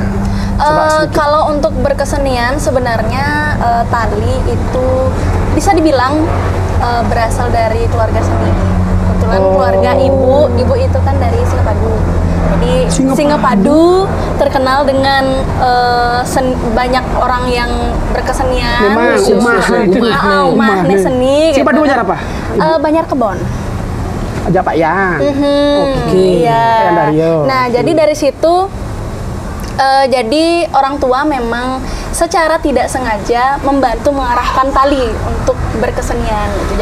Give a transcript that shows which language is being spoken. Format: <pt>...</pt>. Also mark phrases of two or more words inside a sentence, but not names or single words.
<id>Kalau untuk berkesenian sebenarnya Tali itu bisa dibilang berasal dari keluarga seni. Kebetulan keluarga ibu itu kan dari Singapadu. Jadi Singapadu terkenal dengan banyak orang yang berkesenian. Umah seni. Singapadu banyak apa? Banyak kebon. Aja Pak Yang. Oke. Iya. Yang Dario. Nah, jadi dari situ jadi orang tua memang secara tidak sengaja membantu mengarahkan Tali untuk berkesenian gitu.</id>